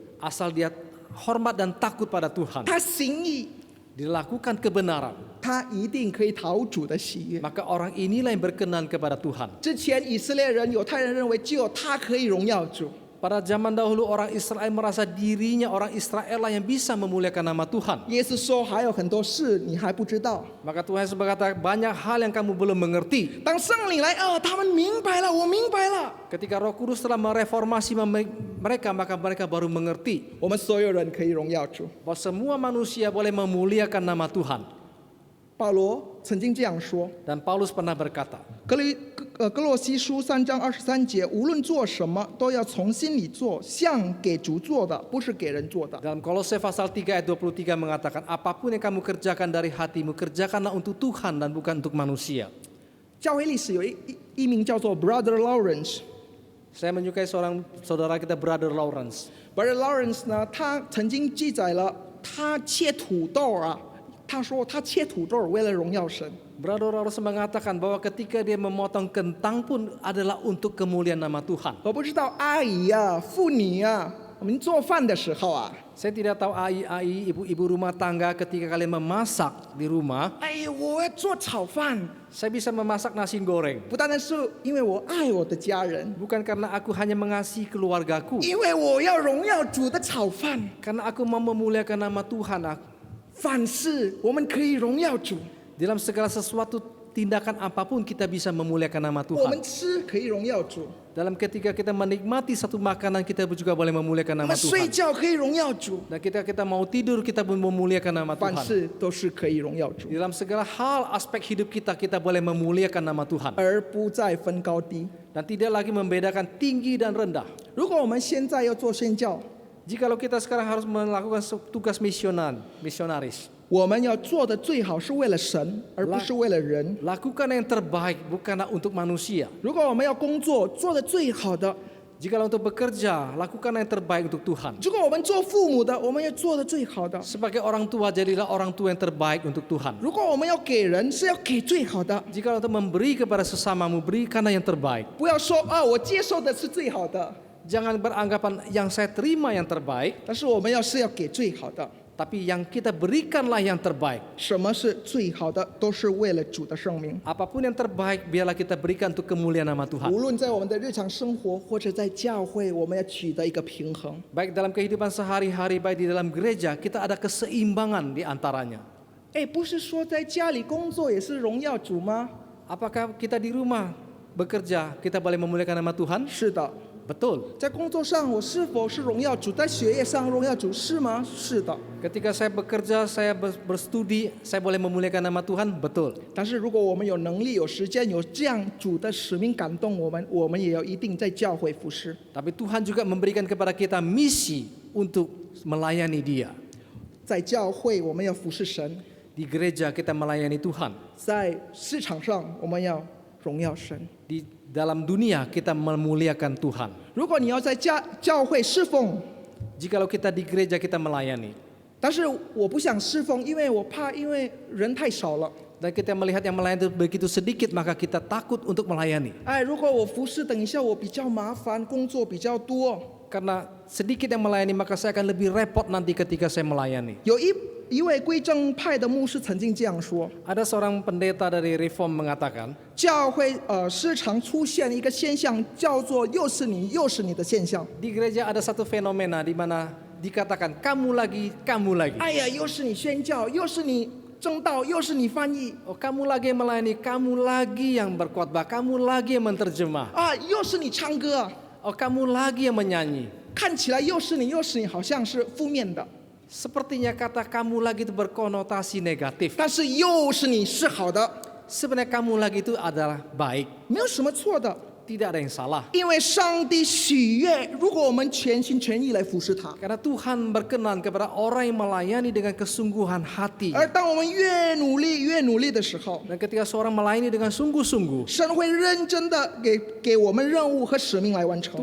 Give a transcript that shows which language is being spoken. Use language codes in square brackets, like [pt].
[id] asal dia hormat dan takut pada Tuhan, [zh] 他行义， [id] dilakukan kebenaran, [zh] 他一定可以讨主的喜悦。 [id] maka orang inilah yang berkenan kepada Tuhan. [zh] 之前以色列人、犹太人认为只有他可以荣耀主， [id] Pada zaman dahulu orang Israel merasa dirinya orang Israel lah yang bisa memuliakan nama Tuhan. [zh] 耶稣说还有很多事你还不知道。 [id] Maka Tuhan Yesus berkata, banyak hal yang kamu belum mengerti. [zh] 当圣灵来，他们明白了，我明白了。 [id] Ketika Roh Kudus telah mereformasi mereka, maka mereka baru mengerti [zh] 我们所有人可以荣耀主。 [id] bahwa semua manusia boleh memuliakan nama Tuhan. [zh] 保罗曾经这样说， [id] Dan Paulus pernah berkata, [zh] 哥洛西书3章23节，无论做什么，都要从心里做，像给主做的，不是给人做的。 [id] dalam Kolose pasal 3 ayat 23 mengatakan, apapun yang kamu kerjakan dari hatimu, kerjakanlah untuk Tuhan dan bukan untuk manusia. [zh] 教会历史有一名叫做 Brother Lawrence。 [id] Saya menyukai seorang saudara kita, Brother Lawrence. [zh] Brother Lawrence 呢，他曾经记载了他切土豆他说他切土豆为了荣耀神。 [id] Brother Lawrence mengatakan bahwa ketika dia memotong kentang pun adalah untuk kemuliaan nama Tuhan. [zh] 我不知道阿姨妇女我们做饭的时候 [id] Saya tidak tahu ai, ibu-ibu rumah tangga ketika kalian memasak di rumah, [zh] 我要做炒饭， [id] saya bisa memasak nasi goreng. [zh] 不单单是因为我爱我的家人， [id] Bukan karena aku hanya mengasihi keluargaku, [zh] 因为我要荣耀主的炒饭。 [id] karena aku mau memuliakan nama Tuhan. [zh] 凡事我们可以荣耀主， [id] Dalam segala sesuatu tindakan apapun kita bisa memuliakan nama [zh] 我们吃可以荣耀主， [id] Dalam ketika kita menikmati satu makanan, kita juga boleh memuliakan nama [zh] 们睡觉可以荣耀主， [id] Dan ketika kita mau tidur, kita pun memuliakan nama [zh] 凡 [id] Tuhan. [zh] 事都是可以荣耀主， [id] Di dalam segala hal aspek hidup kita, kita boleh memuliakan nama Tuhan. [zh] 而不再分高低。 [id] Dan tidak lagi membedakan tinggi dan rendah. [zh] 如果我们现在要做宣教， [id] Jikalau kita sekarang harus melakukan tugas misionaris, [zh] 我们要做的最好是为了神，而不是为了人。 [id] lakukan yang terbaik bukanlah untuk manusia. [zh] 如果我们要工作，做的最好的； [id] Jikalau untuk bekerja, lakukan yang terbaik untuk Tuhan. [zh] 如果我们做父母的，我们要做的最好的； [id] Sebagai orang tua, jadilah orang tua yang terbaik untuk Tuhan. [zh] 如果我们要给人，是要给最好的。 [id] Jikalau untuk memberi kepada sesamamu, berikanlah yang terbaik. [zh] 不要说我接受的是最好的， [id] Jangan beranggapan yang saya terima yang terbaik, [zh] 但是我们是要给最好的。 [id] tapi yang kita berikanlah yang terbaik. [zh] 什么是最好的，都是为了主的圣名。 [id] Apapun yang terbaik, biarlah kita berikan untuk kemuliaan nama Tuhan. [zh] 无论在我们的日常生活，或者在教会，我们要取得一个平衡。 [id] Baik dalam kehidupan sehari-hari, baik di dalam gereja, kita ada keseimbangan di antaranya. [zh] 不是说在家里工作也是荣耀主吗？ [id] Apakah kita di rumah bekerja, kita boleh memuliakan nama Tuhan? [zh] 是的。 [id] Betul. [zh] 在工作上，我是否是荣耀主？在学业上荣耀主是吗？是的。 [id] Ketika saya bekerja, saya berstudi, saya boleh memuliakan nama Tuhan? Betul. [zh] 但是如果我们有能力、有时间、有这样主的使命感动我们，我们也要一定在教会服侍。 [id] Tapi Tuhan juga memberikan kepada kita misi untuk melayani Dia. [zh] 在教会我们要服侍神， [id] Di gereja kita melayani Tuhan. [zh] 在市场上我们要荣耀神。 [id] Di dalam dunia kita memuliakan Tuhan. [zh] 如果你要在教会侍奉， [id] Jikalau kita di gereja kita melayani, [zh] 但是我不想侍奉，因为我怕，因为人太少了。 [id] dan kita melihat yang melayani itu begitu sedikit, maka kita takut untuk melayani. [zh] 如果我服侍，等一下我比较麻烦，工作比较多。 [id] Karena sedikit yang melayani, maka saya akan lebih repot nanti ketika saya melayani. [zh] 有一位归正派的牧师曾经这样说： [id] Ada seorang pendeta dari Reform mengatakan, [zh] 教会时常出现一个现象，叫做又是你又是你的现象。 [id] di gereja ada satu fenomena di mana dikatakan kamu lagi, kamu lagi. [zh] 哎呀，又是你宣教，又是你正道，又是你翻译， [id] Oh, kamu lagi yang melayani, kamu lagi yang berkhotbah, kamu lagi yang menerjemah. [zh] 啊，又是你唱歌啊， [id] Oh, kamu lagi yang menyanyi. [zh] 看起来又是你，又是你，好像是负面的， [id] Sepertinya kata kamu lagi itu berkonotasi negatif. [zh] 但是又是你是好的， [id] Sebenarnya kamu lagi itu adalah baik, [zh] 没有什么错的， [id] tidak ada yang salah. [zh] 因为上帝喜悦，如果我们全心全意来服侍他。 [id] Karena Tuhan berkenan kepada orang yang melayani dengan kesungguhan hati. [zh] 而当我们越努力的时候， [id] Dan ketika seorang melayani dengan sungguh-sungguh, [zh] 神会认真的给我们任务和使命来完成。